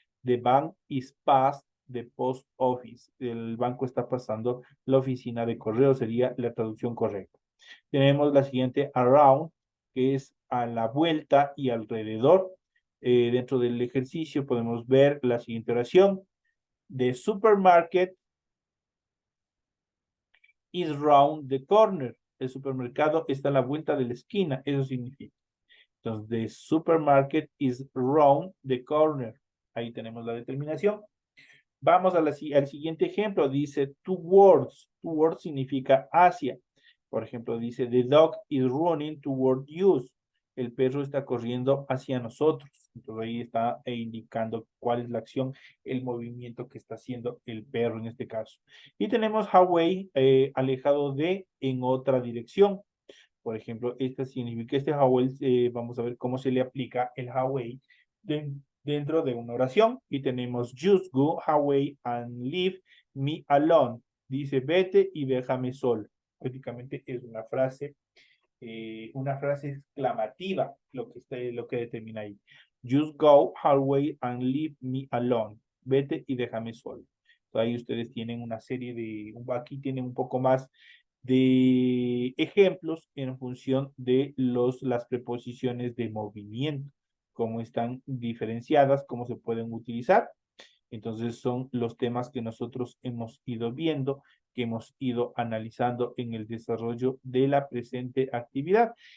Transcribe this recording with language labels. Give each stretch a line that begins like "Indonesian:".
English: The bank is past the post office.
Spanish: El banco está pasando la oficina de correos, sería la traducción correcta. Tenemos la siguiente, around, que es a la vuelta y alrededor. Dentro del ejercicio podemos ver la siguiente oración.
English: The supermarket is round the corner.
Spanish: El supermercado está a la vuelta de la esquina. Eso significa. Entonces,
English: the supermarket is round the corner.
Spanish: Ahí tenemos la determinación. Vamos al siguiente ejemplo. Dice towards. Towards significa hacia. Por ejemplo, dice
English: the dog is running toward you.
Spanish: El perro está corriendo hacia nosotros. Entonces ahí está indicando cuál es la acción, el movimiento que está haciendo el perro en este caso. Y tenemos away, alejado de, en otra dirección. Por ejemplo, este significa away, vamos a ver cómo se le aplica el away dentro de una oración. Y tenemos
English: just go away and leave me alone.
Spanish: Dice vete y déjame solo. Prácticamente es una frase exclamativa lo que determina ahí.
English: Just go away and leave me alone.
Spanish: Vete y déjame solo. Entonces, ahí ustedes tienen una serie aquí tienen un poco más de ejemplos en función de las preposiciones de movimiento, cómo están diferenciadas, cómo se pueden utilizar. Entonces son los temas que nosotros hemos ido viendo, que hemos ido analizando en el desarrollo de la presente actividad.